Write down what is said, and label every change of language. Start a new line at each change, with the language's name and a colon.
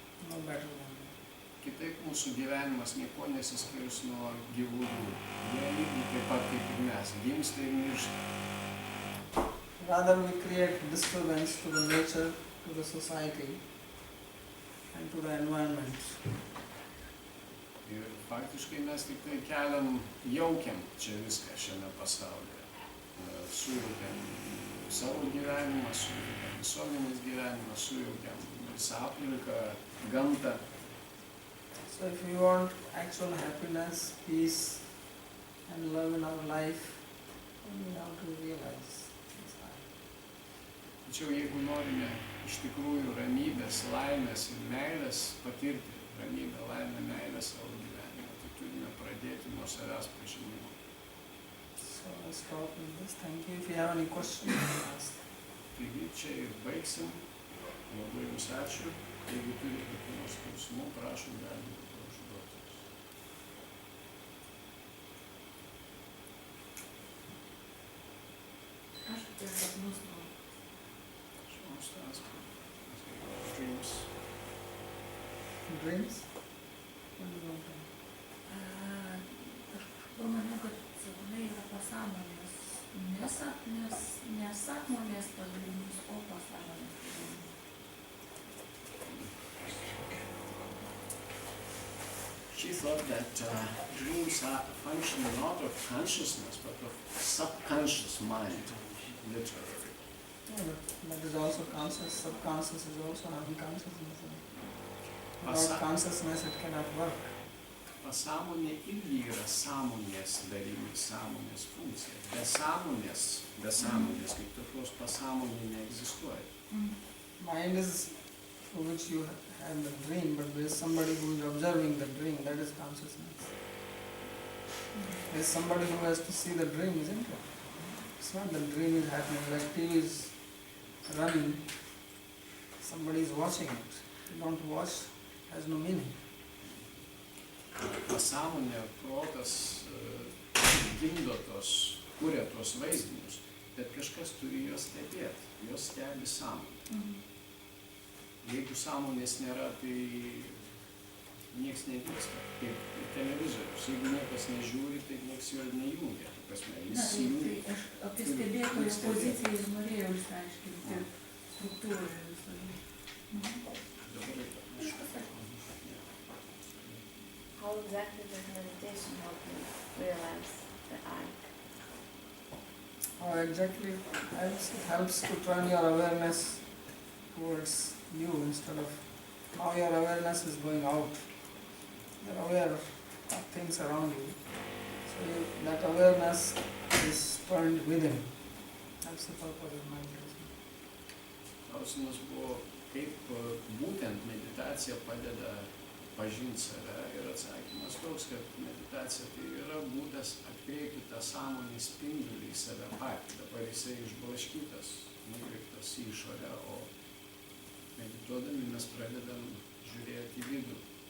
English: No better than that.
Lithuanian: Kitaip mūsų gyvenimas nieko nesiskirs nuo gyvūnų. Jie lygiai taip pat kaip ir mes, gimsta ir miršta.
English: Rather we create disturbance to the nature, to the society and to the environment.
Lithuanian: Ir faktiškai mes tik tai keliam, jaukiam čia viską šiame pasaulyje. Sujaukiam savo gyvenimą, sujaukiam visuomenės gyvenimą, sujaukiam visą aplinką, gamtą.
English: So if we want actual happiness, peace and love in our life, then we have to realize this.
Lithuanian: Tačiau jeigu norime iš tikrųjų ramybės, laimės ir meilės patirti, ramybę, laimę, meilę savo gyvenime, tai turime pradėti nuo savęs pažinimo.
English: So I'll stop with this. Thank you. If you have any questions, you can ask.
Lithuanian: Taigi čia ir baigsim. Labai jums ačiū. Jeigu turite kokių nors klausimų, prašom, galite užduoti. Aš apie sapnus noriu. Šioms tas dreams.
English: Dreams? What do you want to
Lithuanian: Aš manau, kad sapnai yra pasąmonės, nesąmonės padarinys, o pasąmonės padarinys.
English: She thought that dreams are a function not of consciousness, but of subconscious mind, literally. Yeah, but that is also conscious. Subconscious is also unconsciousness. Without consciousness, it cannot work.
Lithuanian: Pasąmonė irgi yra sąmonės darinys, sąmonės funkcija. Be sąmonės, kaip tokios pasąmonė neegzistuoja.
English: Mind is through which you have the dream, but there is somebody who is observing the dream, that is consciousness. There is somebody who has to see the dream, isn't it? It's not the dream is happening, like TV is running, somebody is watching it. If you don't watch, it has no meaning.
Lithuanian: pasąmonė, protas gimdo kuria tos vaizdinius, bet kažkas turi juos stebėti, juos stebi sąmonė. Jeigu sąmonės nėra, tai nieks nevyksta, kaip televizorius. Jeigu niekas nežiūri, tai nieks jo nejungia. Jis įjungia. Tai aš apie stebėtojo poziciją ir norėjau išsiaiškinti struktūroje visoje.
English: How exactly does meditation help you realize the I? How exactly it helps to turn your awareness towards you instead of now your awareness is going out. You're aware of things around you. So that awareness is turned within. That's the purpose of meditation.
Lithuanian: Klausimas buvo, kaip būtent meditacija padeda pažinti save, ir atsakymas toks, kad meditacija tai yra būdas atkreipti tą sąmonės spindulį į save patį. Dabar jisai išblaškytas, nukreiptas į išorę, o medituodami mes pradedam žiūrėti į vidų.